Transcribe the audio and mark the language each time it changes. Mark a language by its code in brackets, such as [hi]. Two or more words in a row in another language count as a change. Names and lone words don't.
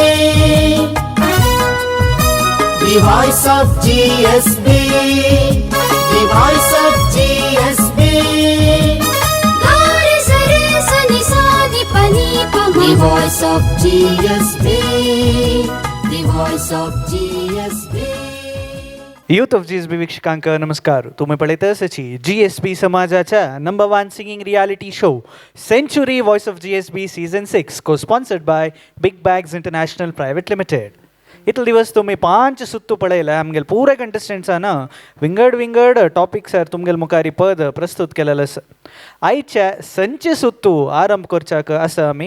[en] The voice of GSB. The voice of GSB. Gare sare sani sani pani pama. The voice of GSB. The voice of GSB. [kok] यूथ ऑफ GSB वीक्षकांक नमस्कार. तुम्ही पळयत आसाची GSB समाजाच्या नंबर 1 [en] singing reality show [kok] सेंचुरी वॉइस ऑफ GSB सीझन 6 को [en] sponsored by [kok] बिग बॅग्स इंटरनॅशनल प्रायवेट लिमिटेड. इतले दिवस तुम्ही 5 सुत्तू पळयला. आमगेल पुरे कंटेस्टंट्सांना विंगड टॉपिक सर तुमगेल मुखारी पद प्रस्तुत केलेलं आसा. आयच्या संचे सुत्तू आरंभ करच्याक आसा आमी.